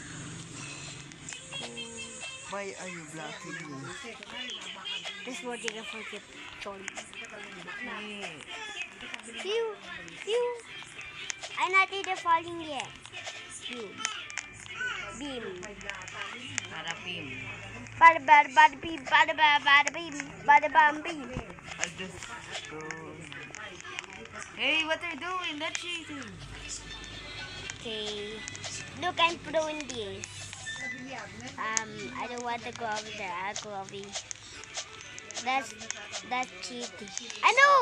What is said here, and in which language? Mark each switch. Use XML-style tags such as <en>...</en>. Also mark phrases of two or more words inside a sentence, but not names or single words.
<en>Why are you blocking me? This one thing I forget. Sorry. Hey. Phew! Phew! I'm not either falling yet. Phew. Beam. Para pim. Bada bada bada beam. Bada bada bada beam. Bada bam beam. I'll just go. Hey, what are you doing? That's cheating. Okay. Look, I'm pro in this. I don't want to go over there. I'll go over here. That's cheating. I know!</en>